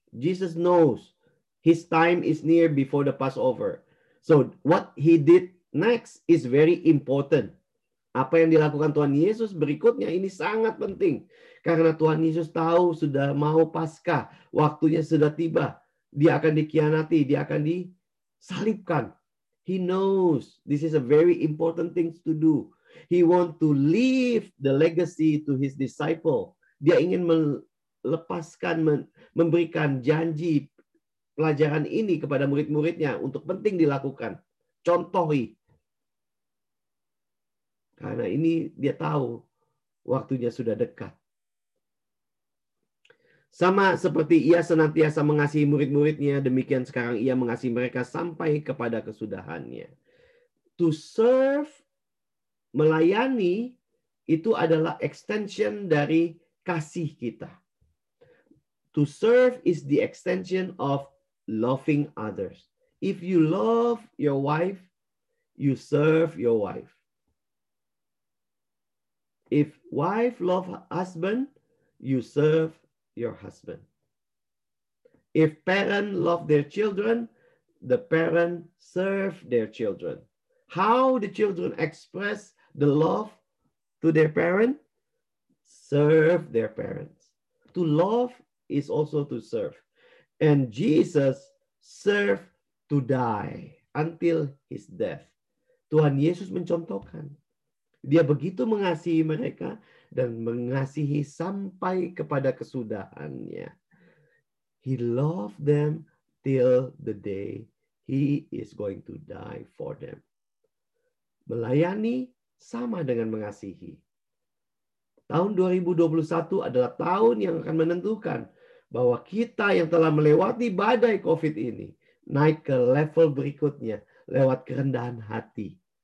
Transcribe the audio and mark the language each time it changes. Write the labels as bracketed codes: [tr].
[en] Jesus knows his time is near before the Passover. So what he did next is very important. [id] Apa yang dilakukan Tuhan Yesus berikutnya ini sangat penting. Karena Tuhan Yesus tahu sudah mau Paskah, waktunya sudah tiba. Dia akan dikhianati, dia akan disalibkan. [en] He knows this is a very important thing to do. He want to leave the legacy to his disciple. [id] Dia ingin melepaskan, memberikan janji pelajaran ini kepada murid-muridnya untuk penting dilakukan. Contohi. Karena ini dia tahu waktunya sudah dekat. Sama seperti ia senantiasa mengasihi murid-muridnya, demikian sekarang ia mengasihi mereka sampai kepada kesudahannya. [en] To serve, [id] melayani, itu adalah extension dari kasih kita. [en] To serve is the extension of loving others. If you love your wife, you serve your wife. If wife love husband, you serve your husband. If parent love their children, the parent serve their children. How the children express the love to their parent? Serve their parents. To love is also to serve. And Jesus served to die until his death. [id] Tuhan Yesus mencontohkan. Dia begitu mengasihi mereka dan mengasihi sampai kepada kesudahannya. [en] He loved them till the day he is going to die for them. [id] Melayani sama dengan mengasihi. Tahun 2021 adalah tahun yang akan menentukan bahwa kita yang telah melewati badai COVID ini naik ke level berikutnya lewat kerendahan hati.